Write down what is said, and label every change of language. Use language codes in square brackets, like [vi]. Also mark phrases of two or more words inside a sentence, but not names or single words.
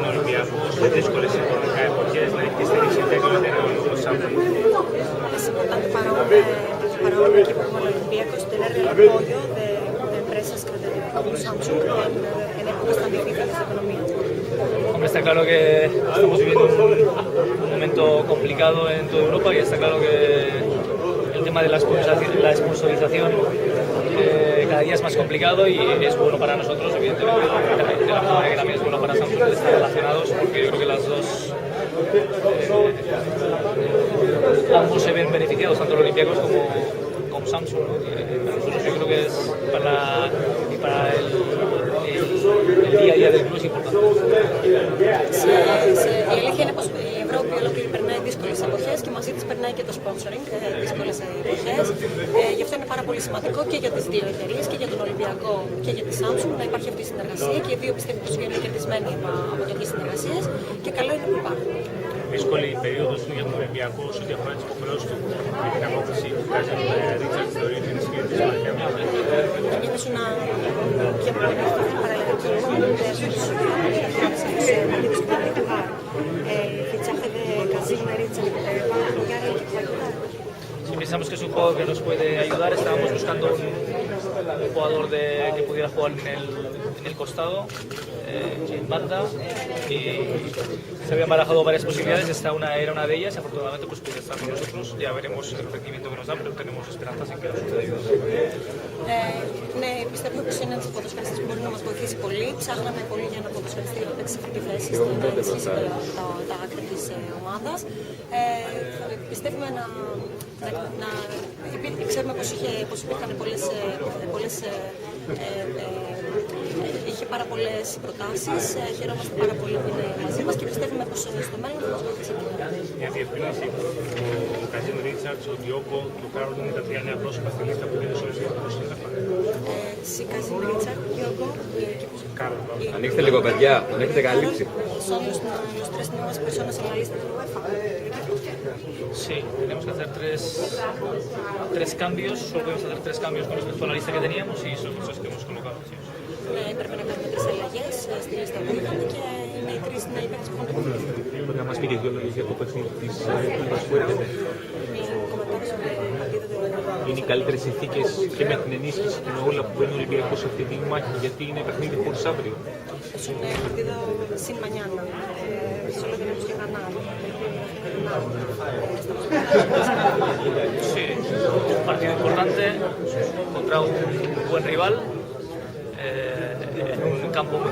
[el] Ολυμπιακούς σε δύσκολες οικονομικά εποχές να έχει τη στήριξη τέτοιων εταιρεών όπως Samsung. [es] Es importante para un equipo como el Olympiacos tener el apoyo de empresas como Samsung en épocas tan difíciles de economía. Hombre, está claro que estamos viviendo un momento complicado en toda Europa y está claro que el tema de la sponsorización cada día es más complicado y es bueno para nosotros, evidentemente, de la misma manera que también es bueno para Samsung estar relacionados, porque yo creo que las dos ambos se ven beneficiados, tanto los Olympiacos como Samsung, ¿no? Para nosotros yo creo que es para el día a día del club es importante. [el] Η αλήθεια είναι πως η Ευρώπη ολόκληρη περνάει δύσκολες εποχές και μαζί της περνάει και το sponsoring δύσκολες εποχές. Γι' αυτό είναι πάρα πολύ σημαντικό και για τις δύο εταιρείες, και για τον Ολυμπιακό και για τη Samsung, να υπάρχει αυτή η συνεργασία, και οι δύο πιστεύω πως βγαίνουν κερδισμένοι από τέτοιες συνεργασίες και καλό είναι που υπάρχουν. Δύσκολη η περίοδος του για τον Ολυμπιακό σε ό,τι αφορά τις υποχρεώσεις του με την απόκτηση του Κάζιν Ρίτσαρτ θεωρεί ότι είναι συγκεκριτής μάχια. [es] También es un tiempo muy difícil para el equipo de sus partidos que van a jugar. El fichaje de Kazim Ríchard va a apoyar el equipo a ayudar. Si pensamos que es un jugador que nos puede ayudar, estábamos buscando un jugador que pudiera jugar en el costado, en banda, y se habían barajado varias posibilidades. Esta era una de ellas y afortunadamente pues puede estar con nosotros. Ya veremos el rendimiento que nos da, pero tenemos esperanzas en que nos pueda ayudar. [el] Ναι, πιστεύουμε πως είναι ένας ποδοσφαιριστής που μπορεί να μας βοηθήσει πολύ. Ψάχναμε πολύ για ένα ποδοσφαιριστή να παίξει αυτή τη θέση, να ενισχύσει τα άκρα της ομάδας. Πιστεύουμε ξέρουμε πως υπήρχαν είχε πάρα πολλές προτάσεις. Χαιρόμαστε πάρα πολύ που είναι μαζί μας και πιστεύουμε πως στο μέλλον θα μας βοηθήσει. Μια διευκρίνηση. Ο Καζιν Ρίτσαρτ, ο Διόγκο και ο Κάρολ είναι τα τρία νέα πρόσωπα στη λίστα που είναι σε Ολυμπιακούς. Sí, Kazim Ρίτσαρτ, Διόγκο και Ανοίξτε λίγο, παιδιά, τον έχετε καλύψει. [es] Son los tres nuevas personas en la lista de UEFA. Sí, tenemos que hacer tres cambios, solo podemos hacer tres cambios con respecto a la lista que teníamos y son los que hemos colocado. Sí. [el] Πρέπει να κάνουμε τρεις αλλαγές στη λίστα που είχαμε και είναι οι τρεις νέοι παίκτες που έχουν υποβληθεί. Μπορείτε να μας πείτε δύο λόγια για το παιχνίδι της Τούμπας που έρχεται? Είναι οι καλύτερες συνθήκες και με την ενίσχυση και με όλα που παίρνει ο Ολυμπιακός σε αυτή τη μάχη, γιατί είναι παιχνίδι χωρίς αύριο. [es] Es un partido sin mañana, solo tenemos que ganar. Sí, un partido importante contra un buen rival en un campo muy difícil.